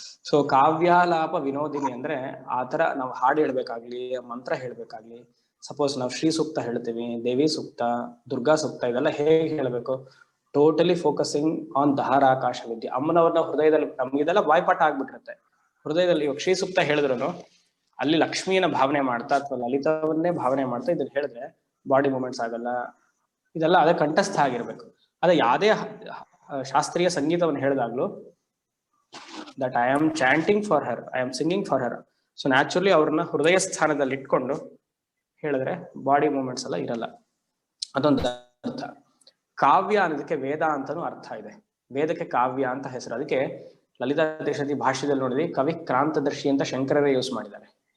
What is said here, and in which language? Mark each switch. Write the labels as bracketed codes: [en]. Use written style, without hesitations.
[kn] So ಕಾವ್ಯಾಲಾಪ Vinodini ಅಂದ್ರೆ ಆತರ ನಾವು ಹಾಡು ಹೇಳ್ಬೇಕಾಗ್ಲಿ, ಮಂತ್ರ ಹೇಳ್ಬೇಕಾಗ್ಲಿ, ಸಪೋಸ್ ನಾವು ಶ್ರೀ ಸೂಕ್ತ ಹೇಳ್ತೀವಿ, ದೇವಿ ಸೂಕ್ತ, ದುರ್ಗಾ ಸೂಕ್ತ, ಇದೆಲ್ಲ ಹೇಗೆ ಹೇಳ್ಬೇಕು? [en] totally focusing on [kn] ದಹಾರಾಕಾಶ ವಿದ್ಯೆ. ಅಮ್ಮನವ್ರನ್ನ ಹೃದಯದಲ್ಲಿ, ನಮ್ಗಿದೆಲ್ಲ ಬಾಯ್ಪಾಠ ಆಗ್ಬಿಟ್ಟಿರುತ್ತೆ ಹೃದಯದಲ್ಲಿ. ಇವಾಗ ಶ್ರೀ ಸೂಕ್ತ ಹೇಳಿದ್ರು ಅಲ್ಲಿ ಲಕ್ಷ್ಮಿಯನ್ನ ಭಾವನೆ ಮಾಡ್ತಾ ಅಥವಾ ಲಲಿತವನ್ನೇ ಭಾವನೆ ಮಾಡ್ತಾ ಇದನ್ನ ಹೇಳಿದ್ರೆ ಬಾಡಿ ಮೂವ್ಮೆಂಟ್ಸ್ ಆಗಲ್ಲ. ಇದೆಲ್ಲ ಅದೇ ಕಂಠಸ್ಥ ಆಗಿರ್ಬೇಕು. ಅದೇ ಯಾವುದೇ ಶಾಸ್ತ್ರೀಯ ಸಂಗೀತವನ್ನು ಹೇಳಿದಾಗ್ಲೂ [en] that I am chanting for her, I am singing for her. So naturally [kn] ಅವ್ರನ್ನ ಹೃದಯ ಸ್ಥಾನದಲ್ಲಿ ಇಟ್ಕೊಂಡು ಹೇಳಿದ್ರೆ ಬಾಡಿ ಮೂವ್ಮೆಂಟ್ಸ್ ಎಲ್ಲ ಇರಲ್ಲ. ಅದೊಂದು ಅರ್ಥ. ಕಾವ್ಯ ಅನ್ನೋದಕ್ಕೆ ವೇದ ಅಂತಾನೂ ಅರ್ಥ ಇದೆ. ವೇದಕ್ಕೆ ಕಾವ್ಯ ಅಂತ ಹೆಸರು. ಅದಕ್ಕೆ ಲಲಿತಾ ದೇಶದಿ ಭಾಷ್ಯದಲ್ಲಿ ನೋಡಿದ್ವಿ, ಕವಿ ಕ್ರಾಂತದರ್ಶಿ ಅಂತ ಶಂಕರರೇ ಯೂಸ್ ಮಾಡಿದ್ದಾರೆ.